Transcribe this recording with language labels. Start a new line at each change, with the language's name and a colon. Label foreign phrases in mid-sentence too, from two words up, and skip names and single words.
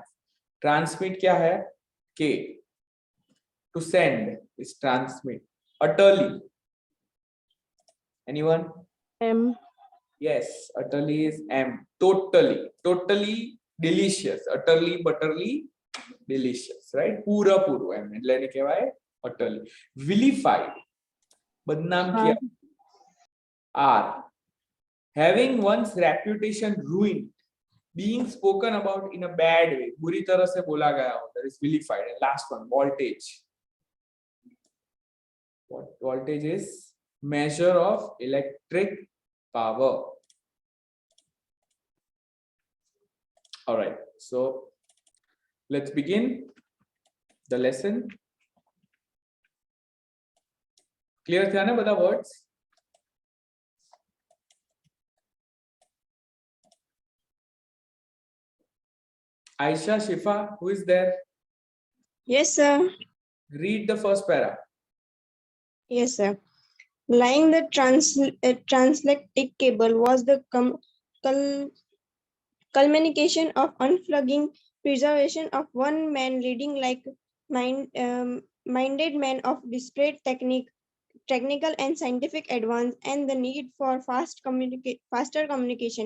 Hindi: Transmit क्या है?
English: K. To send is transmit. Utterly. Anyone? M. Yes, utterly is M. Totally. Totally delicious. Utterly butterly delicious, right?
Gujarati: પૂરેપૂરું એમ એટલે એને કહેવાય
English: utterly. Vilified,
Hindi: बदनाम किया.
English: Are having one's reputation ruined, being spoken about in a bad way,
Hindi: बुरी तरह से बोला गया हो,
English: that is vilified. And last one, voltage. What voltage is? Measure of electric power. All right, so let's begin the lesson.
Gujarati: Clear થયા ને બધા words?
English: Aisha, Shifa, who is there? Yes, sir. Read the first para. Yes, sir. Laying the translectic cable was the culmination of unplugging preservation of one man leading like minded men of disparate technical and scientific advance and the need for faster communication.